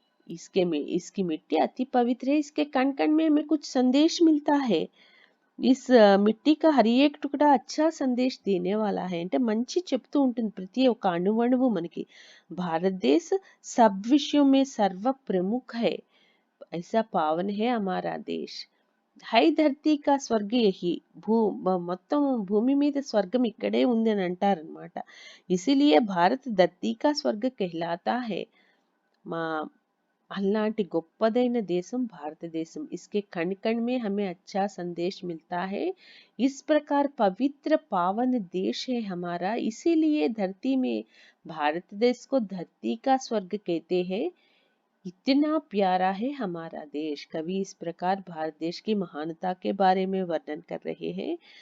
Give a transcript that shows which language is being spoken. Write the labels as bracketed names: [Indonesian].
[Hindi] इसकी मिट्टी अति पवित्र है। इसके कण कण में हमें कुछ संदेश मिलता है। इस మిట్టి का हर एक टुकड़ा अच्छा संदेश देने वाला है [Telugu] అంటే మంచి చెప్తూ ఉంటుంది ప్రతి ఒక్క అణువణువు మనకి। [Hindi] భారతదేశ सब विषयों में सर्व प्रमुख है, ऐसा पावन है हमारा देश। హై ధర్తీ కా స్వర్గ యహి [Telugu] మొత్తం భూమి మీద స్వర్గం ఇక్కడే ఉంది అని అంటారనమాట. [Hindi] ఇసిలియే భారత్ ధర్తీ కా స్వర్గ कहलाता है. [Telugu] మా అలాంటి గొప్పదైన దేశం భారతదేశం. [Hindi] इसके कण कण में हमें अच्छा संदेश मिलता है. इस प्रकार पवित्र पावन देश है हमारा. इसीलिए धरती में भारत देश को धरती का स्वर्ग कहते हैं. इतना प्यारा है हमारा देश. कवि इस प्रकार भारत देश की महानता के बारे में वर्णन कर रहे हैं.